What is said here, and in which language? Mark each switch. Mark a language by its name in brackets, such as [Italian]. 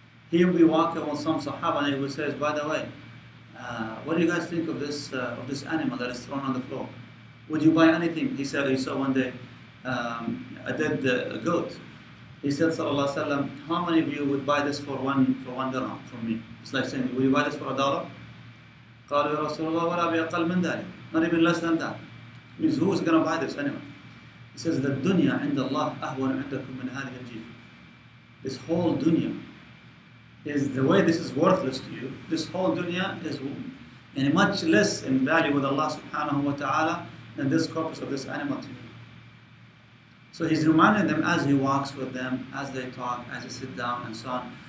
[English] He would be walking with some sahaba and he would say, by the way, what do you guys think of this animal that is thrown on the floor? Would you buy anything? He said he saw one day a dead goat. He said, sallallahu alaihi wasallam, how many of you would buy this for one dirham from me? It's like saying, will you buy this for $1? [Arabic] قالوا يا رسول الله ولا بأقل من ذلك. [English] Not even less than that. Means who's going to buy this anyway? He says, the dunya [Arabic] عند الله أهون عندكم من هذه الجيفة. [English] This whole dunya is the way this is worthless to you. This whole dunya is much less in value with Allah subhanahu wa ta'ala than this corpus of this animal to you. So he's reminding them as he walks with them, as they talk, as they sit down and so on.